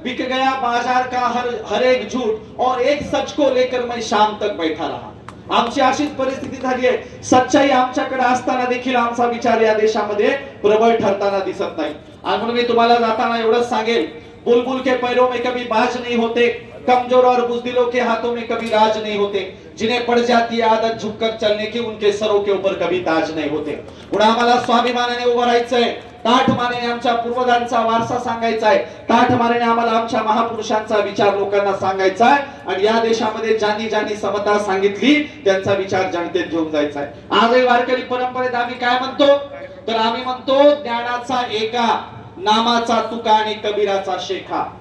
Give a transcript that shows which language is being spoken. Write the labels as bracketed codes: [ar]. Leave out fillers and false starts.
[hi] बिक गया बाजार का हर एक झूठ और एक सच को लेकर मैं शाम तक बैठा रहा। [mr] आमची अशीच परिस्थिती झाली आहे। सच्चाई आमच्याकडे असताना देखील आमचा विचार या देशामध्ये प्रबळ ठरताना दिसत नाही। आणि म्हणून मी तुम्हाला जाताना एवढंच सांगेल, [hi] बुलबुल के पैरों में कभी बाज नहीं होते, कमजोर और बुजदिलों के हाथों में कभी राज नहीं होते, जिन्हें पड़ जाती है आदत झुककर चलने की उनके सरों के ऊपर कभी ताज नहीं होते। [mr] पुन्हा आम्हाला स्वाभिमानाने उभं राहायचंय, ताठ मानेने आमच्या पूर्वजांचा वारसा सांगायचा आहे, ताठ मानेने आम्हाला आमच्या महापुरुषांचा विचार लोकांना सांगायचा आहे आणि या देशामध्ये ज्यांनी ज्यांनी समता सांगितली त्यांचा विचार जनतेत घेऊन जायचा आहे। आजही वारकरी परंपरेत आम्ही काय म्हणतो, तर आम्ही म्हणतो ज्ञानाचा एका, नामाचा तुका आणि कबीराचा शेखा।